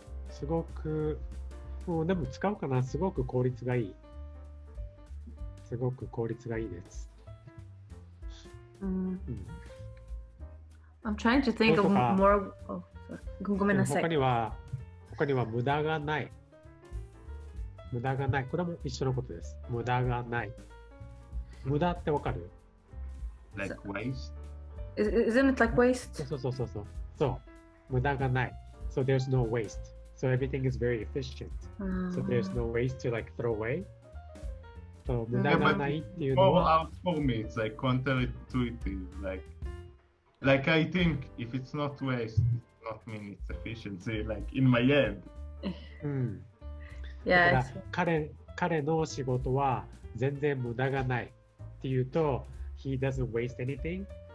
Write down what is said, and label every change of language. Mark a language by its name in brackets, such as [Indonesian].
[Japanese] すごく、でも使うかな。すごく効率がいい。すごく効率がいいです。 [English] I'm trying to think of more. [Japanese] ごめんなさい。他には無駄がない。無駄がない。これも一緒のことです。無駄がない。無駄ってわかる？ [English] Like waste? Isn't it like waste? [Japanese] そう。無駄がない。 [English] So there's no waste. So everything is very efficient. So there's no waste to like throw away. [Japanese] So 無駄がないっていうのは。 [English] For me, it's like counterintuitive. Like I think if it's not waste, it does not mean it's efficiency. Like in my head. [Japanese] だから彼の仕事は全然無駄がないっていうと、 [English] he doesn't waste anything.